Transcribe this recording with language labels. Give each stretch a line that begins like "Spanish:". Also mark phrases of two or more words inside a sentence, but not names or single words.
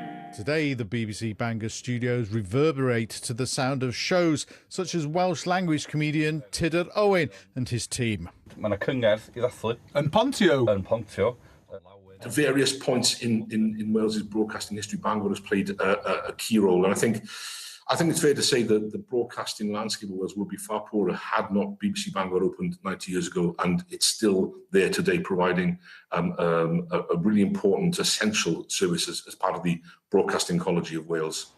English: Today, the BBC Bangor studios reverberate to the sound of shows such as Welsh language comedian Tudur Owen and his team.
Welsh: Mae 'na cyngerdd I ddathlu. Yn Pontio? Yn Pontio.
English: At various points in Wales's broadcasting history, Bangor has played a key role, and I think it's fair to say that the broadcasting landscape of Wales would be far poorer had not BBC Bangor opened 90 years ago, and it's still there today, providing a really important, essential service as part of the broadcasting ecology of Wales.